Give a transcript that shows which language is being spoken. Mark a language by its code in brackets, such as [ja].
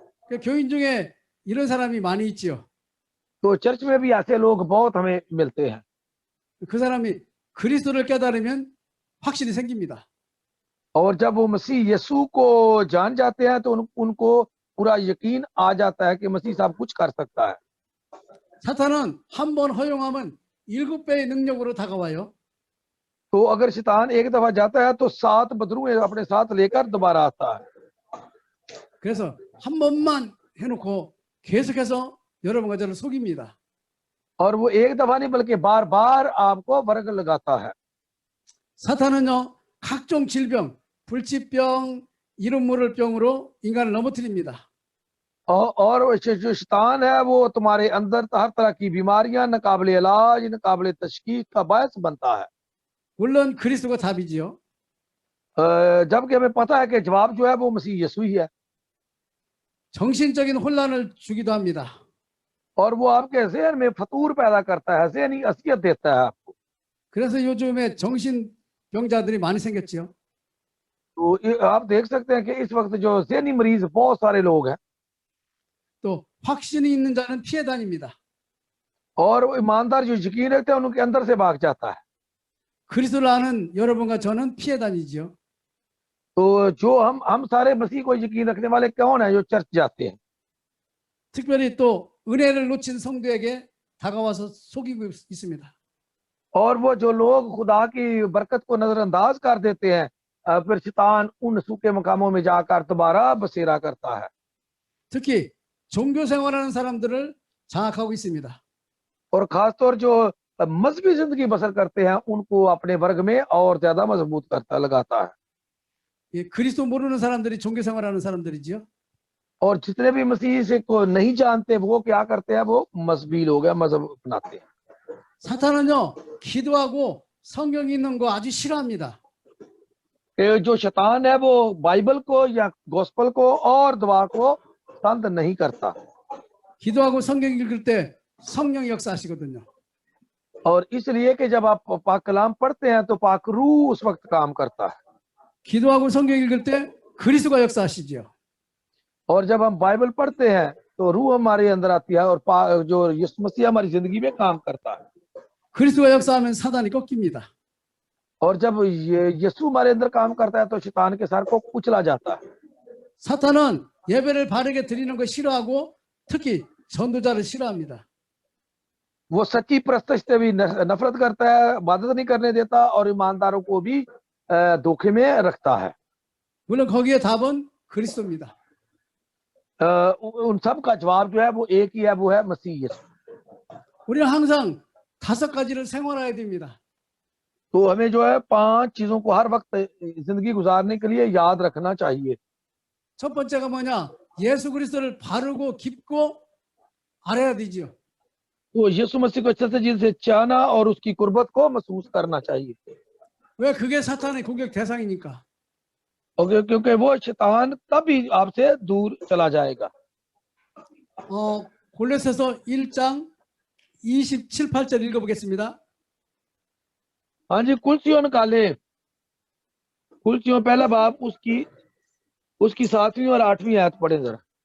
[ko] 교인 중에 이런 사람이 많이 있지요. [hi] तो चर्च में भी ऐसे लोग बहुत हमें मिलते हैं। [ko] 그 사람이 그리스도를 깨달으면 확신이 생깁니다. [hi] और जब वो मसीह यीशु को जान जाते हैं तो उनको पूरा यकीन आ जाता है कि मसीह साहब कुछ कर सकता है। [ko] 사탄은 한 번 허용하면 7배의 능력으로 다가와요. [hi] तो अगर शैतान एक दफा जाता है तो 7 बदरुए अपने साथ लेकर दोबारा आता है। [ko] 그래서 한 번만 해놓고 계속해서 여러분과 저를 속입니다. [hi] और वो एक दफा नहीं बल्कि बार बार आपको वर्ग लगाता है। [ko] 사탄은요 각종 질병, 불치병, 이름 모를 병으로 인간을 넘어뜨립니다. [hi] और जो शैतान है वो तुम्हारे अंदर हर तरह की बीमारियां, नाकाबिले इलाज, नाकाबिले तशखीस का बायस बनता है। [ko] 물론 그리스도가 답이지요. [hi] जबकि हमें पता है कि जवाब जो है वो मसीह यीशु ही है। [ko] 정신적인 혼란을 주기도 합니다. [hi] और वो आपके ज़हन में फतूर पैदा करता है, ज़हनी असियत देता है आपको। [ko] 그래서 요즘에 정신병자들이 많이 생겼지요. [hi] तो आप देख सकते हैं कि इस वक्त जो ज़हनी मरीज बहुत सारे लोग हैं। [ko] 또 확신이 있는 자는 피해 다닙니다. [hi] और वो ईमानदार जो यकीन रखते हैं उनके अंदर से भाग जाता है। [ko] 그리스도를 아는 여러분과 저는 피해 다니지요. [hi] तो जो हम सारे मसीह को यकीन रखने वाले कौन है जो चर्च जाते हैं। [ko] 특별히 또 은혜를 놓친 성도에게 다가와서 속이고 있습니다. [hi] और वो जो लोग खुदा की बरकत को नजरअंदाज कर देते हैं, फिर शैतान उन सूखे मकामों में जाकर दोबारा बसेरा करता है। [ko] 특히 종교 생활하는 사람들을 장악하고 있습니다. [hi] और खासतौर जो मजहबी जिंदगी बसर करते हैं उनको अपने वर्ग में और ज्यादा मजबूत करता लगाता है। [ko] 예, 그리스도 모르는 사람들이 종교 생활하는 사람들이지요. [hi] और जितने भी मसीह से को नहीं जानते वो क्या करते हैं, वो मजहबी लोग हैं, मजहब अपनाते हैं। [ko] 사탄은요 기도하고 성경 읽는 거 아주 싫어합니다. [hi] जो शैतान है वो बाइबल को या गॉस्पल को और दुआ को पसंद नहीं करता। [ko] 기도하고 성경 읽을 때 성령 역사하시거든요. [hi] और इसलिए कि जब आप पाक कलाम पढ़ते हैं तो पाक रूह उस वक्त काम करता है। [ko] 기도하고 성경 읽을 때 그리스도가 역사하시지요. [hi] और जब हम बाइबल पढ़ते हैं तो रूह हमारे अंदर आती है और जो यीशु मसीह हमारी जिंदगी में काम करता है। [ko] 그리스도가 역사하면 사단이 꺾입니다. [hi] और जब यीशु हमारे अंदर काम करता है तो शैतान के सर को कुचला जाता है। [ko] 사탄은 예배를 바르게 드리는 거 싫어하고 특히 전도자를 싫어합니다. [hi] वो सच्ची प्रस्तुति से भी नफरत करता है, इबादत नहीं करने देता और ईमानदारों को भी धोखे में रखता है। [ko] 물론 거기에 답은 그리스도입니다. [hi] उन सब का जवाब जो है वो एक ही है, वो है मसीह यीशु। [ko] 우리는 항상 5가지를 생활해야 됩니다. [hi] तो हमें जो है 5 चीजों को हर वक्त जिंदगी गुजारने के लिए याद रखना चाहिए। [ko] 첫 번째가 뭐냐? 예수 그리스도를 바르고 깊고 알아야 되죠. [hi] तो यीशु मसीह को अच्छे से दिल से चाहना और उसकी कुर्बत को महसूस करना चाहिए। [ko] 왜? 그게 사탄의 공격 대상이니까. [hi] और क्योंकि वो शैतान तभी आपसे दूर चला जाएगा। [ko] 골로새서 1장 27, 8절 읽어보겠습니다. [hi] हाँ जी, कुलसियों निकाले, कुलसियों पहला बाप उसकी 7वीं और 8वीं आयत पढ़े जरा।